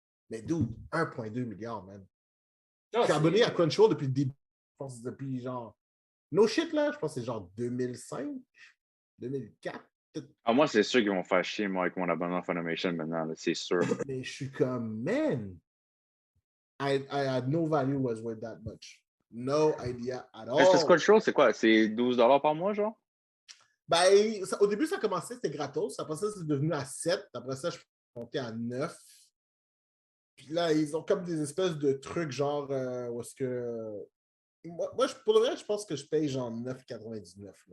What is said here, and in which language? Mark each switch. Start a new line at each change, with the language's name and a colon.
French: Mais dude, 1,2 milliard, man. Je suis abonné à Crunchyroll depuis le début. Je pense depuis genre...
English: No shit,
French: là. Je pense que c'est genre 2005, 2004. Moi, c'est sûr qu'ils vont faire chier, moi, avec mon abonnement à Funimation maintenant. C'est sûr. Mais je suis comme, man...
English: I had no value was worth that much. No idea at all.
French: Est-ce que Crunchyroll, c'est quoi? C'est 12$ par mois, genre? Ben, au début, ça a commencé, c'était gratos. Après ça, c'est devenu à 7. Après ça, je suis monté à 9. Puis là, ils ont comme des espèces de trucs, genre, où est-ce que... Moi, pour le vrai, je pense que je paye genre 9,99.